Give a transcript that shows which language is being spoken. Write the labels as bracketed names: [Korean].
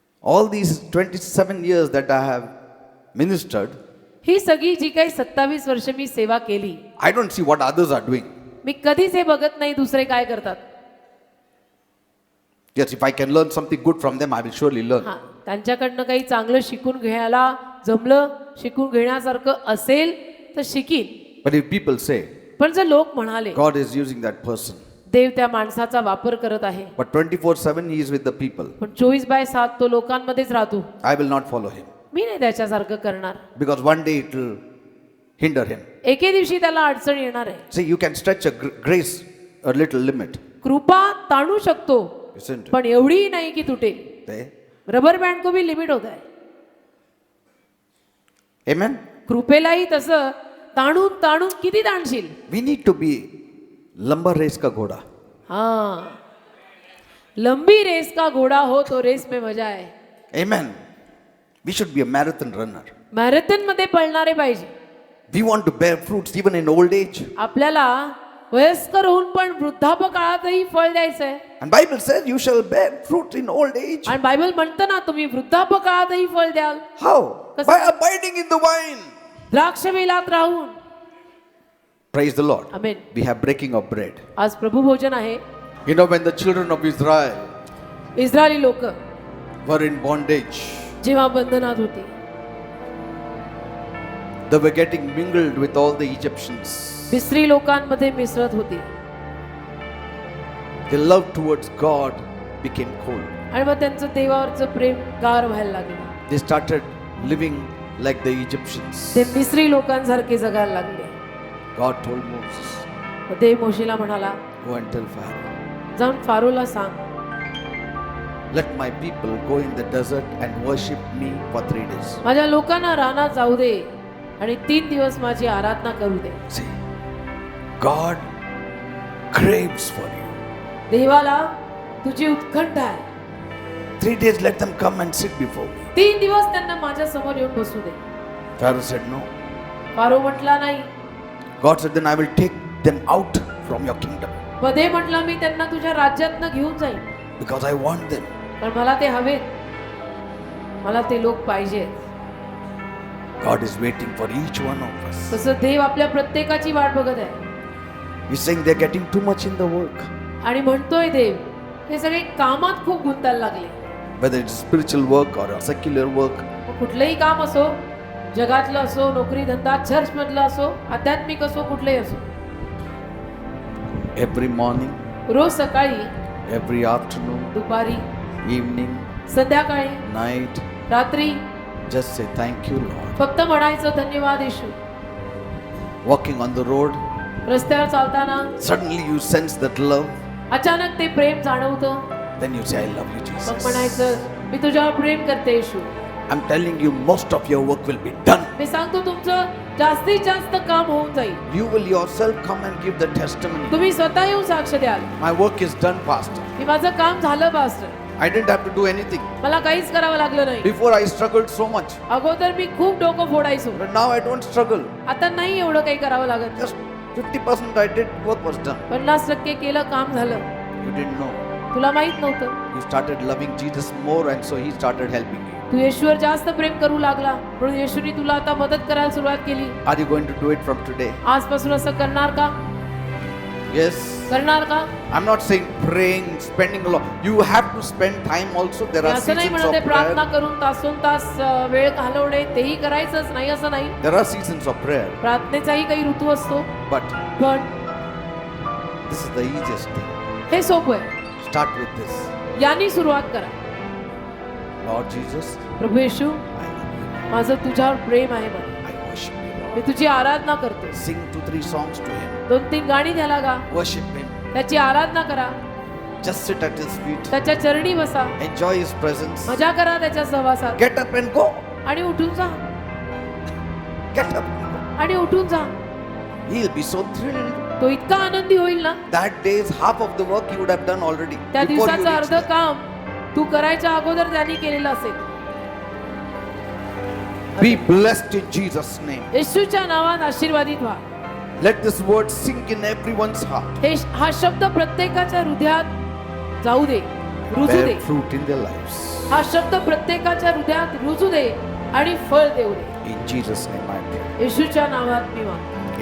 [English] All these 27 years that I have ministered, [Marathi] ही सगळी जी काही 27 वर्ष मी सेवा केली, [English] I don't see what others are doing. [Marathi] मी कधीच हे बघत नाही दुसरे काय करतात. [English] Yes, if I can learn something good from them, I will surely learn. [Marathi] हा त्यांच्याकडनं काही चांगलं शिकून घ्यायला जमलं, शिकून घेण्यासारखं असेल तर शिकीन. [English] But if people say, [Marathi] पण जर लोक म्हणाले [English] God is using that person, [Marathi] देव त्या माणसाचा वापर करत आहे. [English] But 24/7 he is with the people. [Marathi] पण 24/7 तो लोकांमध्येच राहतो. [English] I will not follow him. [Marathi] मी नाही त्याच्यासारखं करणार. [English] Because one day it will hinder him. [Marathi] एके दिवशी त्याला अडचण येणार आहे. [English] See, you can stretch a grace a little limit. [Marathi] कृपा ताणू शकतो, [English] Isn't it? [Marathi] पण एवढी नाही की तुटेल. [English] There. [Hindi] रबर बँड को भी लिमिट होता है. [English] Amen. [Marathi] कृपेलाही तसं ताणून ताणून किती ताणशील. [English] We need to be [Hindi] लंबा रेस का घोड़ा. हाँ, लंबी रेस का घोड़ा हो तो रेस में मजा आहे. [English] Amen. We should be a marathon runner. [Marathi] Marathon मध्ये पळणारे पाहिजे. [English] We want to bear fruits even in old age. [Marathi] आपल्याला वयस्कर होऊन पण वृद्धापकाळातही फळ द्यायचं आहे. [English] And Bible says you shall bear fruit in old age. [Marathi] आणि बायबल म्हणतं ना, तुम्ही वृद्धापकाळातही फळ द्याल. [English] How? [Marathi] कसं? [English] By abiding in the vine. [Marathi] द्राक्षवेलात राहून. [English] Praise the Lord. [Marathi] Amen. [English] We have breaking of bread. [Marathi] आज प्रभू भोजन आहे. [English] You know, when the children of Israel [Marathi] Israeli लोक [English] were in bondage, [Marathi] जेव्हा बंधनात होती, [English] they were getting mingled with all the Egyptians. [Marathi] मिस्री लोकांमध्ये मिसळत होती. [English] Their love towards God became cold. [Marathi] आणि मग त्यांचं देवावरचं प्रेम गार व्हायला लागलं. [English] They started living like the Egyptians. [Marathi] ते मिस्री लोकांसारखे जगायला लागले. [English] God told Moses, [Marathi] मग देव मोशेला म्हणाला, [English] go and tell Pharaoh, [Marathi] जाऊन फारोला सांग, [English] let my people go in the desert and worship me for 3 days. [Marathi] माझ्या लोकांना रानात जाऊ दे आणि 3 दिवस माझी आराधना करू दे. [English] See, God craves for you. [Marathi] देवाला तुझी उत्कंठा आहे. [English] 3 days let them come and sit before me. [Marathi] 3 दिवस त्यांना माझ्या समोर येऊन बसू दे. [English] Pharaoh said no. [Marathi] फारो म्हटला नाही. [English] God said, then I will take them out from your kingdom [Marathi] मग देव म्हटला, मी त्यांना तुझ्या राज्यातनं घेऊन जाईन. [English] because I want them. [Marathi] पण मला ते हवेत, मला ते लोक पाहिजेत. [English] God is waiting for each one of us. [Marathi] तसं देव आपल्या प्रत्येकाची वाट बघत आहे. [English] He's saying they're getting too much in the work. [Marathi] आणि म्हणतोय देव, हे सगळे कामात खूप गुंतायला लागले. [English] Whether it's spiritual work or a secular work, [Marathi] मग कुठलंही काम असो, जगातलं असो, नोकरी धंदा, चर्च मधलं असो, आध्यात्मिक असो, कुठलंही असो, [English] every morning, [Marathi] रोज सकाळी, [English] every afternoon, [Marathi] दुपारी, [English] evening, [Marathi] संध्याकाळी, [English] night, [Marathi] रात्री [English] just say thank you, Lord. [Marathi] फक्त म्हणायचं धन्यवाद येशू. [English] Walking on the road, [Marathi] रस्त्यावर चालताना [English] suddenly you sense that love, [Marathi] अचानक ते प्रेम जाणवतं. [English] then you say, I love you, [Marathi] मग [English] Jesus. [Marathi] म्हणायचं, मी तुझ्यावर प्रेम करते येशू. [English] I'm telling you, most of your work will be done. [Marathi] मी सांगतो, तुमचं जास्तीत जास्त काम होऊन जाईल. [English] You will yourself come and give the testimony. [Marathi] तुम्ही स्वतः येऊन साक्ष द्याल, [English] My work is done, Pastor. [Marathi] की माझं काम झालं pastor. [English] I didn't have to do anything. [Marathi] मला काहीच करावं लागलं नाही. [English] Before I struggled so much, [Marathi] अगोदर मी खूप डोकं फोडायचो. [English] but now I don't struggle. [Marathi] आता नाही एवढं काही करावं लागत. [English] Just 50% I did, work was done. [Marathi] 50% केलं, काम झालं. [English] You didn't know. [Marathi] तुला माहित नव्हतं. [English] You started loving Jesus more, and so He started helping you. [Marathi] तू येशूवर जास्त प्रेम करू लागला, म्हणून येशूने तुला आता मदत करायला सुरुवात केली. [English] Are you going to do it from today? [Marathi] आजपासून असं करणार का? [English] Yes. [Marathi] करणार का? [English] I'm not saying praying, spending a lot. You have to spend time also. There are [Marathi] असं नाही [English] seasons [Marathi] म्हणत [English] of [Marathi] प्रार्थना [English] prayer. [Marathi] करून तासोन तास वेळ घालवणे, तेही करायचंच नाही असं नाही. [English] There are seasons of prayer. [Marathi] प्रार्थनेचाही काही ऋतू असतो. [English] But [Marathi] पण [English] this is the easiest thing. [Marathi] हे सोपं आहे. [English] Start with this. [Marathi] यानी सुरुवात करा. [English] Lord Jesus, [Marathi] Prabhu Yeshu, [English] I love you. [Marathi] माझं तुझ्यावर प्रेम आहे म्हणे. [English] I worship you, [Marathi] मी [English] Lord. [Marathi] तुझी आराधना करतो. [English] Sing 2-3 songs to Him. [Marathi] 2-3 गाणी त्याला गा. [English] Worship Him. [Marathi] त्याची आराधना करा. [English] Just sit at His feet. [Marathi] त्याच्या चरणी बसा. [English] Enjoy His presence. [Marathi] मजा करा त्याच्या सहवासात. [English] Get up and go. [Marathi] आणि उठून जा. [English] Get up and go. [Marathi] आणि उठून जा. [English] He'll be so thrilled. [Marathi] तो इतका आनंदी होईल ना. [English] That day's half of the work you would have done already. [Marathi] त्या [English] before you [Marathi] दिवसाचं [English] reached [Marathi] अर्ध [English] there. [Marathi] काम तू करायच्या अगोदर त्यांनी केलेलं असेल. [English] Be blessed in Jesus' name. [Marathi] येशूच्या नावात आशीर्वादित व्हा. [English] Let this word sink in everyone's heart. [Marathi] हा शब्द प्रत्येकाच्या हृदयात जाऊ दे, रुजू [English] Bear [Marathi] दे. [English] fruit in their lives. [Marathi] हा शब्द प्रत्येकाच्या हृदयात रुजू दे आणि फळ देऊ दे. [English] In Jesus' name I pray. [Marathi] येशूच्या नावात मी मागतो.